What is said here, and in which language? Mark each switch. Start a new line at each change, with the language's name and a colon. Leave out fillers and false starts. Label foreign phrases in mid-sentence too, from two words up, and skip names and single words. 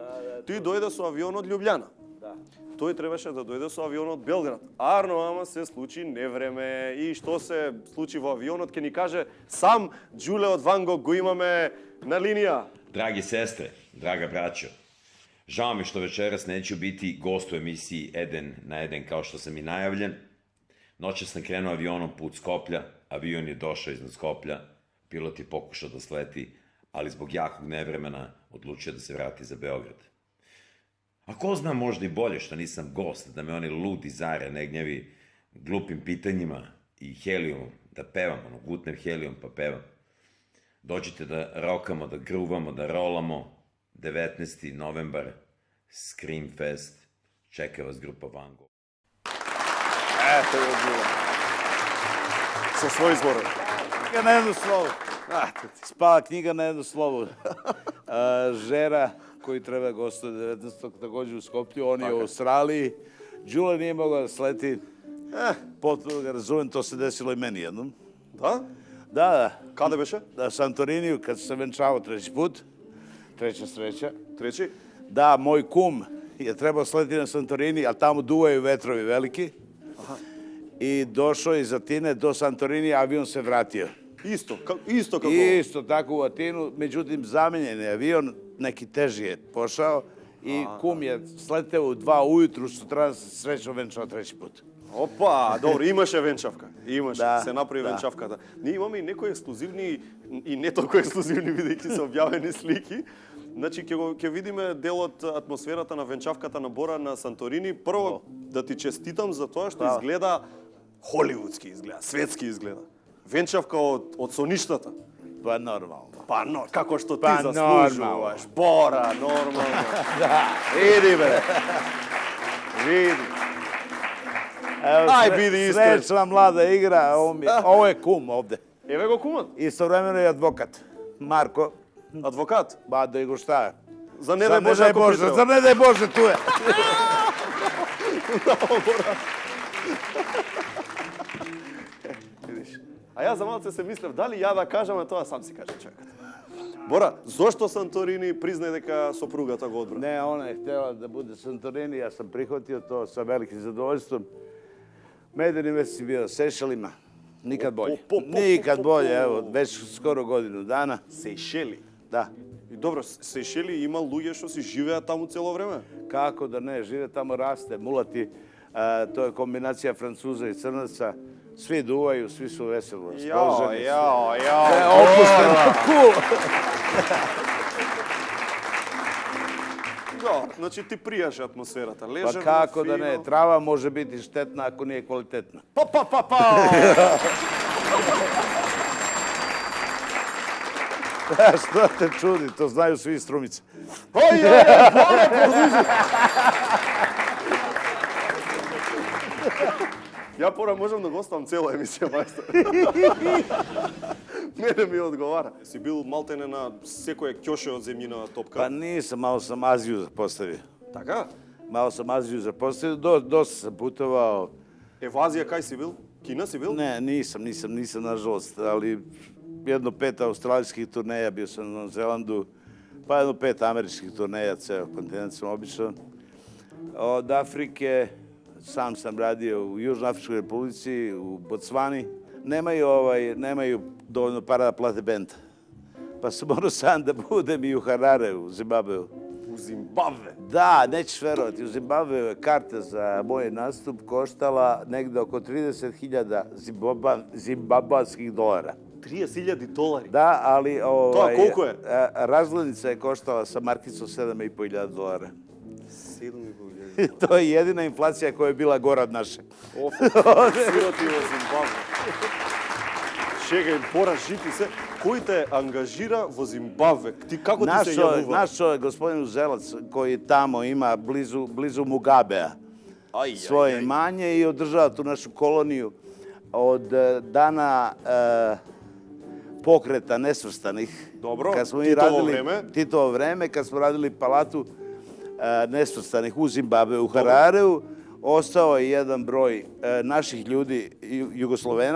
Macedonian: Ти дојде со авион од Љубљана. Тој требаше да дојде со авион од Белград. Арно, ама се случи невреме. И што се случи во авионот, ќе ни каже сам Ѓуле од Ван Гог. Го имаме на линија.
Serbian: Драги сестре, драга браќо, жao mi što večeras neću biti gost u emisiji 1 na 1 kao što sam i najavljen. Noćas sam krenuo avionom put Skoplja, avion je došao iznad Skoplja, pilot je pokušao da sleti, ali zbog jakog nevremena odlučio da se vrati za Beograd. A ko zna, možda i bolje što nisam gost, da me oni ludi zare ne gnjevi glupim pitanjima i helijumom, da pevam, gutnem helijum pa pevam. Dođite da rokamo, da gruvamo, da rolamo, 19. novembar, Screamfest, čeka vas grupa Vango.
Macedonian: Ето го било. Со свој зборови. Книга на едно слово. Спала книга на едно слово. Жера, кој треба гостува 19.
Serbian: takođe u Skoplju, on je u Australiji. Đula nije mogao da sleti. Potpuno ga razumem, to se desilo i meni jednom.
Macedonian: Да?
Serbian: Da.
Macedonian: Каде беше?
Serbian: Na Santoriniju, kad sam se venčavao treći put. Treća sreća. Treći? Da, moj kum je trebao sleti na Santorini, a tamo duvaju vetrovi veliki. I došao iz Atine do Santorini, avion se vratio. Isto како... Isto tako u Atinu, međutim zamenjen je avion, neki teži je pošao i kum je sleteo u 2 ujutru, sutra srećno venčao treći put.
Macedonian: Опа, добро, имаше венчавка. Имаше, Да, се направи да. венчавката. Ние имаме и некои ексклузивни и не толку ексклузивни бидејќи се објавени слики. Значи ќе видиме дел од атмосферата на венчавката на Бора на Санторини. Прво да ти честитам за тоа што изгледа холивудски изгледа, светски изгледа. Венчавка од соништата. Па нормално. Па како што ти Па заслужуваш. Бора, нормално. Иди бе. Види. Ај, биди искрен.
Serbian: Srećna mlada igra, ovo je kum ovde.
Macedonian: Еве го кумот.
Serbian: Istovremeno je advokat. Marko.
Macedonian: Адвокат? Ba, da go šta? За не дај Боже ако притреба. За не дај Боже,
Serbian: tu je.
Macedonian: А јас за малце се мислев дали ја да кажам, а тоа сам си каже човекот. Бора, зошто Санторини признај дека сопругата го одбрана?
Serbian: Ne, ona je htjela da bude Santorini, ja sam prihvatio to sa velikim zadovoljstvom. Medeni mesec je bio na Sešelima, nikad bolje. Nikad bolje, evo, već skoro godinu dana. Sejšели? Da.
Macedonian: И добро, Сејшели има луѓе што си живеат таму цело време?
Serbian: Kako da ne, žive tamo, raste, mulati. To je kombinacija Francuza i Crnaca. Svi duvaju, svi su veselo raspoloženi. Opušteno, cool.
Macedonian: Да, значи ти пријаше атмосферата. Лежерно,
Serbian: Pa kako da
Macedonian: фино.
Serbian: ne, trava može biti štetna ako nije kvalitetna. Što te čudi, to znaju svi strumice.
Macedonian: Бора, продолжи. Ја пора можам да го оставам цела емисија, мајстор. Мене ми одговара. Си бил малтене на секоја ќоше од земјина топка?
Serbian: Pa nisam, malo sam Aziju zapostavio.
Macedonian: Така?
Serbian: Malo sam Aziju zapostavio, dosta sam putovao.
Macedonian: Во Азија кај си бил? Кина си бил?
Serbian: Ne, nisam nažalost, ali jedno 5 australijskih turneja, bio sam na Novom Zelandu, pa jedno 5 američkih turneja, ceo kontinent sam obišao. Od Afrike sam radio u Južnoafričkoj Republici, u Botsvani. Nemaju dovoljno para da plate benda. Pa sam morao sam da budem i u Harare, u Zimbabveu. U Zimbabve? Da, nećeš verovati. U Zimbabveu je karta za moj nastup koštala negde oko 30.000 zimbabvanskih dolara.
Macedonian: 30.000 dolari?
Serbian: Da, ali...
Macedonian: Тоа колку е?
Serbian: Razglednica je koštala sa markicom 7.500 dolara. 7.500. To je jedina inflacija koja je bila gora od naše.
Macedonian: Сироти во Зимбабве. Чекај, Бора, жити се. Кој те ангажира во Зимбабве? Ти како ти се јавува?
Serbian: Naš čovjek, gospodin Uzelac, koji tamo ima blizu Mugabea svoje imanje i održava tu našu koloniju od dana pokreta nesvrstanih. Dobro, Titovo vreme, kad smo radili palatu nesvrstanih u Zimbabveu, u Harareu, ostao je jedan broj naših ljudi, Jugoslovena.